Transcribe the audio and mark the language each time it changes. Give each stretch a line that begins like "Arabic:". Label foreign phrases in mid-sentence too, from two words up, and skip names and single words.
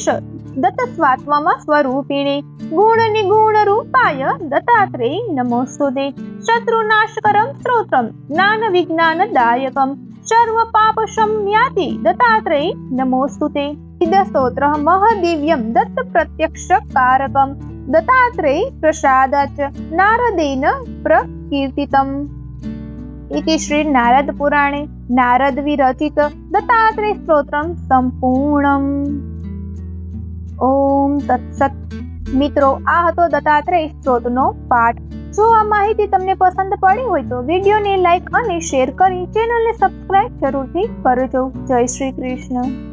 Sanskrit: दत्त स्वात्वम स्वरूपिणे गुण निगुण रूपाय दत्तात्रेय नमोस्तुते शत्रुनाशकरं स्तोत्रं ज्ञान विज्ञान दायकं सर्व पाप शम्याति दत्तात्रेय नमोस्तुते स्तोत्रः महदिव्यं दत्त प्रत्यक्ष कारकं दत्तात्रेय प्रसादाच्च नारदेन प्रकीर्तितम् इति श्री नारद पुराणे नारद विरचित दत्तात्रेय स्तोत्रं संपूर्णम्। ओम तत्सत।
Gujarati: મિત્રો, આ હતો દત્તાત્રેય સ્ત્રોતનો પાઠ। જો આ માહિતી તમને પસંદ પડી હોય તો વિડીયોને લાઈક અને શેર કરી ચેનલને સબસ્ક્રાઇબ જરૂરથી કરજો। જય શ્રી કૃષ્ણ।